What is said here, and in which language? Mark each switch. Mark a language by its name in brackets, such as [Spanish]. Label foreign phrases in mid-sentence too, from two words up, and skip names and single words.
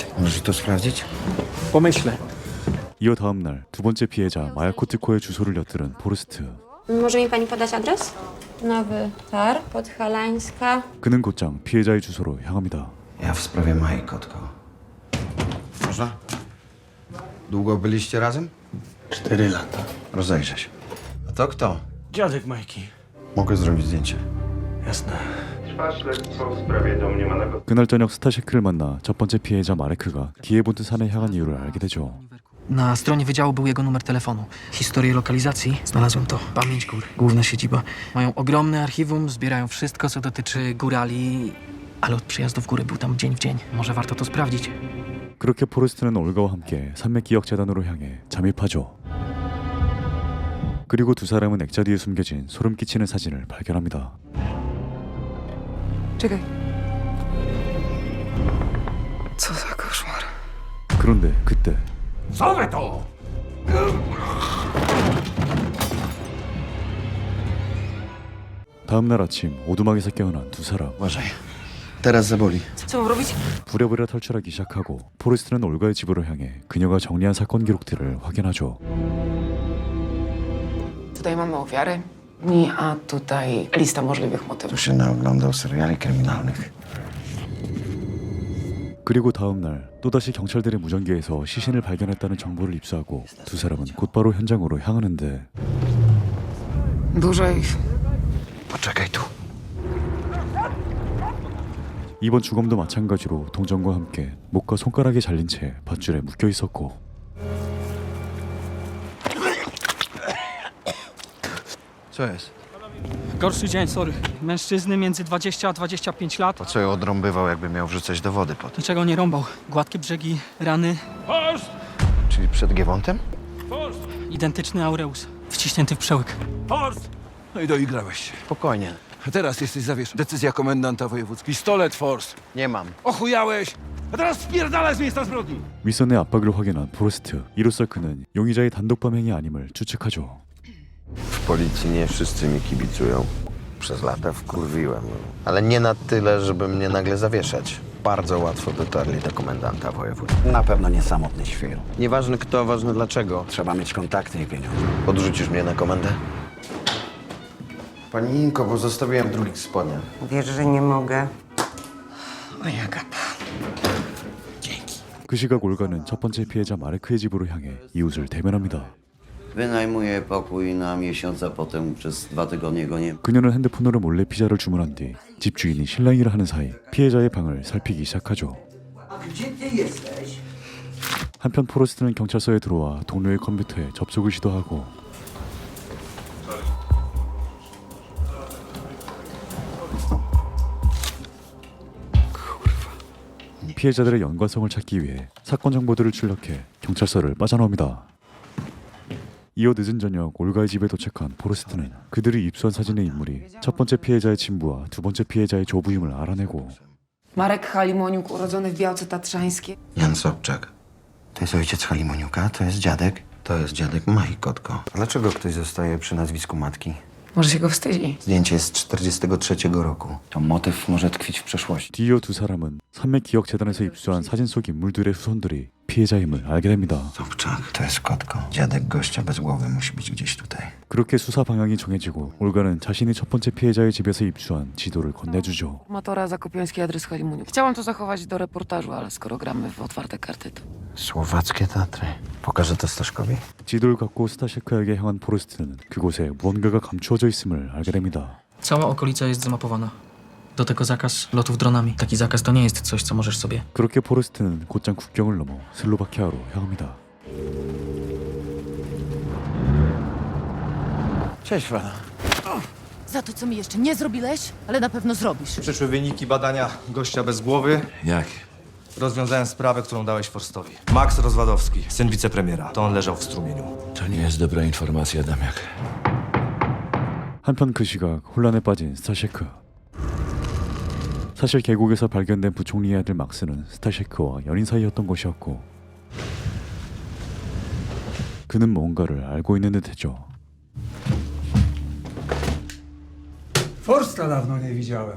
[Polish] Możesz to sprawdzić? Pomyślę. [Korean] 이어 다음 날 두 번째 피해자 마야코트코의 주소를 엿들은 포레스트. [Polish] Może mi pani podać adres? Nowy Tar, Podhalańska. [Korean] 그는 곧장 피해자의 주소로 향합니다. [Polish] Ja w sprawie Mai, kotko. Można? Długo byliście razem? 4 lata. Rozejrzę się. A to kto? Dziadek Majki. Mogę zrobić zdjęcie. Jasne. Trwa śledztwo w sprawie domniemanego [Korean] 그날 저녁 스타시크를 만나 첫 번째 피해자 마레크가 기에본트 산에 향한 이유를 알게 되죠. [Polish] Na stronie wydziału był jego numer telefonu. Historię lokalizacji znalazłem to. Pamięć gór. Główna siedziba. Mają ogromne archiwum, zbierają wszystko, co dotyczy górali. Ale od przyjazdu w góry był tam dzień w dzień. Może warto to sprawdzić. [Korean] 그렇게 포레스트는 올가와 함께 산맥기억재단으로 향해 잠입하죠. 그리고 두 사람은 액자 뒤에 숨겨진 소름 끼치는 사진을 발견합니다. [Polish] Czekaj. Co za koszmar. [Korean] 그런데 그때 [Polish] Co wy to? [Korean] 다음 날 아침 오두막에서 깨어난 두 사람. [Polish] Uważaj. Teraz zaboli. Co mam robić? [Korean] 부랴부랴 탈출하기 시작하고 포레스트는 올가의 집으로 향해 그녀가 정리한 사건 기록들을 확인하죠. [Polish] Tutaj mamy ofiary, a tutaj lista możliwych Tu motywów. się naoglądał seriali kryminalnych. [Korean] 그리고 다음 날 또다시 경찰들의 무전기에서 시신을 발견했다는 정보를 입수하고 두 사람은 곧바로 현장으로 향하는데 [Polish] Dużo ich. Poczekaj tu. [Korean] 이번 주검도 마찬가지로 동전과 함께 목과 손가락에 잘린 채 밧줄에 묶여 있었고 [Polish] Co jest? Gorszy dzień, sorry. Mężczyzny między 20 a 25 lat. Po co ją odrąbywał, jakby miał wrzucać do wody potem? Dlaczego nie rąbał? Gładkie brzegi, rany. Czyli przed Giewontem? Identyczny Aureus. Wciśnięty w przełyk. No i doigrałeś się. Spokojnie. A teraz jesteś zawieszony. Decyzja komendanta wojewódzki. Pistolet Force. Nie mam. Ochujałeś! A teraz spierdalaj z miejsca zbrodni! [Korean] 윗선의 압박을 확인한 포레스트. 이로써 그는 용의자의 단독 범행이 아님을 추측하죠. [Polish] W policji nie wszyscy mi kibicują. Przez lata wkurwiłem. Ale nie na tyle, żeby mnie nagle zawieszać. Bardzo łatwo dotarli do komendanta województwa. Na pewno nie samotny świr. Nieważne kto, ważne dlaczego. Trzeba mieć kontakty i pieniądze. Podrzucisz mnie na komendę? Pani Inko, bo zostawiłem drugi w spodniach. Wiesz, że nie mogę. [Korean] 그 시각 올가는 첫 번째 피해자 마르크의 집으로 향해 이웃을 대면합니다. [Polish] Wynajmuję pokój na miesiąc, a potem przez 2 tygodnie go nie... [Korean] 그녀는 핸드폰으로 몰래 피자를 주문한 뒤 집주인이 실랑이를 하는 사이 피해자의 방을 살피기 시작하죠. 한편 포레스트는 경찰서에 들어와 동료의 컴퓨터에 접속을 시도하고 피해자들의 연관성을 찾기 위해 사건 정보들을 출력해 경찰서를 빠져나옵니다. 이어 늦은 저녁 올가의 집에 도착한 포레스트는 그들이 입수한 사진의 인물이 첫 번째 피해자의 친부와 두 번째 피해자의 조부임을 알아내고 [Polish] Marek Halimoniuk, urodzony w Białce Tatrzańskiej. Jan Sobczak. To jest ojciec Halimoniuka, to jest dziadek. To jest dziadek Mai Kotko. Dlaczego ktoś zostaje przy nazwisku matki? Może się go wstydzi. Zdjęcie jest z 43 roku. To motyw może tkwić w przeszłości. [Korean] 뒤이어 두 사람은 산맥기억재단에서 입수한 사진 속 인물들의 후손들이 피해자임을 알게 됩니다. [Polish] Sobczak, to jest Kotko. Dziadek gościa bez głowy musi być gdzieś tutaj. [Korean] 그렇게 수사 방향이 정해지고 올가는 자신이 첫 번째 피해자의 집에서 입수한 지도를 건네주죠. [Polish] Matora Zakopiański, adres Halimoniuk. Chciałam to zachować do reportażu, ale skoro gramy w otwarte karty, to... Słowackie Tatry. Pokażę to Staszkowi? [Korean] 지도를 갖고 스타셰크에게 향한 포레스트는 그곳에 무언가가 감추어져 있음을 알게 됩니다. [Polish] Cała okolica jest zamapowana. Do tego zakaz lotów dronami. Taki zakaz to nie jest coś, co możesz sobie. [Korean] 그렇게 포레스트는 곧장 국경을 넘어 슬로바키아로 향합니다. [Polish] Cześć, Frana. Za to, co mi jeszcze nie zrobiłeś, ale na pewno zrobisz. Przyszły wyniki badania gościa bez głowy. Jakie? Rozwiązałem sprawę, którą dałeś Forstowi. Max Rozwadowski, syn wicepremiera. To on leżał w strumieniu. To nie jest dobra informacja, Damiak. [Korean] 한편 그 시각 혼란에 빠진 스타셰크. 사실 계곡에서 발견된 부총리의 아들 막스는 스타셰크와 연인 사이였던 것이었고 그는 뭔가를 알고 있는 듯했죠. [Polish] Forsta dawno nie widziałem.